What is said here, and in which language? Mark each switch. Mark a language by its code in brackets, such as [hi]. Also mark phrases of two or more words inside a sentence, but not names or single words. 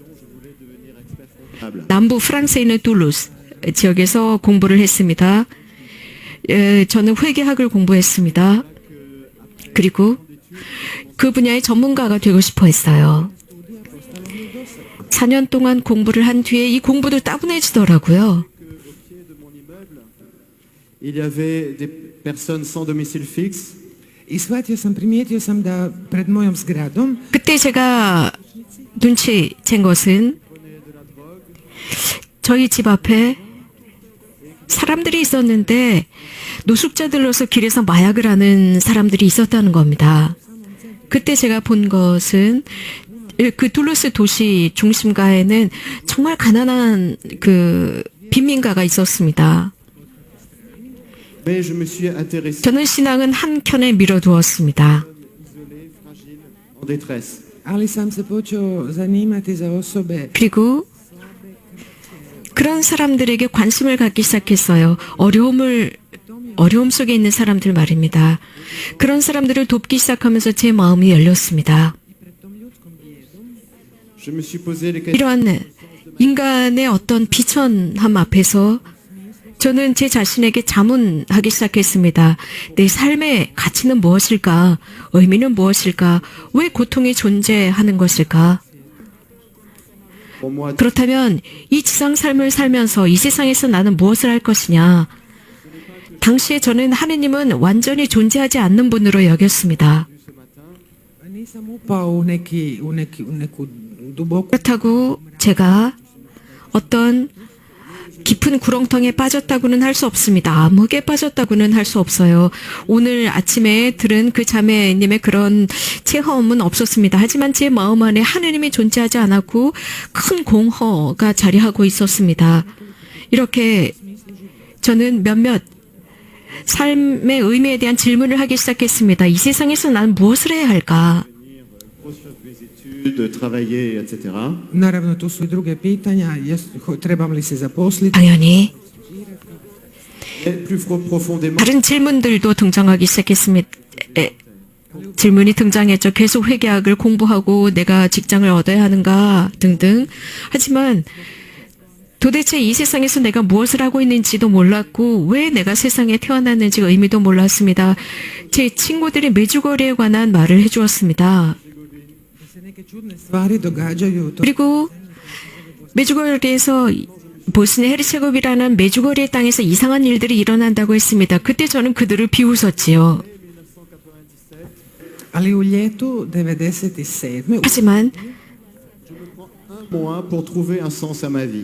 [ko] 남부 프랑스에 있는 툴루스 지역에서 공부를 했습니다. 저는 회계학을 공부했습니다. 그리고 그 분야의 전문가가 되고 싶어 했어요. 4년 동안 공부를 한 뒤에 이 공부도 따분해지더라고요. [fr] Il y avait des personnes sans domicile fixe. [hr] I primijetio sam da pred mojom zgradom [ko] 그때 제가 눈치챈 것은 저희 집 앞에 사람들이 있었는데 노숙자들로서 길에서 마약을 하는 사람들이 있었다는 겁니다. 그때 제가 본 것은 그 툴루스 도시 중심가에는 정말 가난한 그 빈민가가 있었습니다. [fr] Mais je me suis intéressé [ko] 저는 신앙은 한켠에 밀어두었습니다. [fr] en détresse. [hr] ali sam se počeo zanimati za osobe [ko] 그리고 그런 사람들에게 관심을 갖기 시작했어요. 어려움 속에 있는 사람들 말입니다. 그런 사람들을 돕기 시작하면서 제 마음이 열렸습니다. [fr] Je me suis posé les questions. [ko] 이러한 인간의 어떤 비천함 앞에서 저는 제 자신에게 자문하기 시작했습니다. 내 삶의 가치는 무엇일까? 의미는 무엇일까? 왜 고통이 존재하는 것일까? [fr] Pour moi, [ko] 그렇다면 이 지상 삶을 살면서 이 세상에서 나는 무엇을 할 것이냐? 당시에 저는 하느님은 완전히 존재하지 않는 분으로 여겼습니다. [hr] Nisam upao u neku duboku [ko] 그렇다고 제가 어떤 깊은 구렁텅이에 빠졌다고는 할 수 없습니다. 암흑에 빠졌다고는 할 수 없어요. 오늘 아침에 들은 그 자매님의 그런 체험은 없었습니다. 하지만 제 마음 안에 하느님이 존재하지 않았고 큰 공허가 자리하고 있었습니다. 이렇게 저는 몇몇 삶의 의미에 대한 질문을 하기 시작했습니다. 이 세상에서 난 무엇을 해야 할까? [fr] poursuivre mes études, travailler, etc. [hr] Naravno, tu su i druge pitanja, trebam li se zaposliti. [ko] 당연히 [fr] Et plus profondément, [ko] 다른 질문들도 등장하기 시작했습니다. 질문이 등장했죠. 계속 회계학을 공부하고 내가 직장을 얻어야 하는가 등등. 하지만 도대체 이 세상에서 내가 무엇을 하고 있는지도 몰랐고 왜 내가 세상에 태어났는지 의미도 몰랐습니다. 제 친구들이 메주거리에 관한 말을 해주었습니다. [hr] Se neke čudne stvari događaju. [ko] 그리고 메주거리에서 보스니 헤르체고비라는 메주거리의 땅에서 이상한 일들이 일어난다고 했습니다. 그때 저는 그들을 비웃었지요. [hr] Ali u ljetu 97. [ko] 하지만 [fr] un mois pour trouver un sens à ma vie.